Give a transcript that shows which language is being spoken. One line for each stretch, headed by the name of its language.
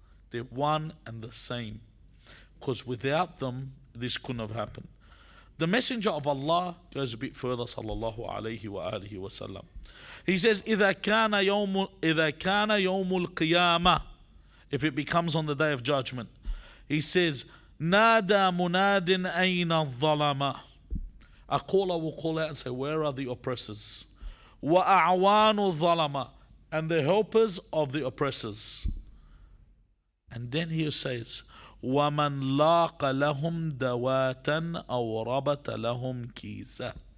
English: They're one and the same. Because without them, this couldn't have happened. The Messenger of Allah goes a bit further, sallallahu alayhi wa alihi wa sallam. He says,
Arabic: إِذَا كَانَ يَوْمُ الْقِيَامَةِ,
English: if it becomes on the day of judgment. He says,
Arabic: نَادَى مُنَادٍ أَيْنَ الظَّلَمَةِ.
English: A caller will call out and say, where are the oppressors?
Arabic: وَأَعْوَانُ الظَّلَمَةِ,
English: and the helpers of the oppressors. And then he says,
Arabic: وَمَنْ لَاقَ لَهُمْ دَوَاتًا أَوْ رَبَتَ لَهُمْ كِيسًا.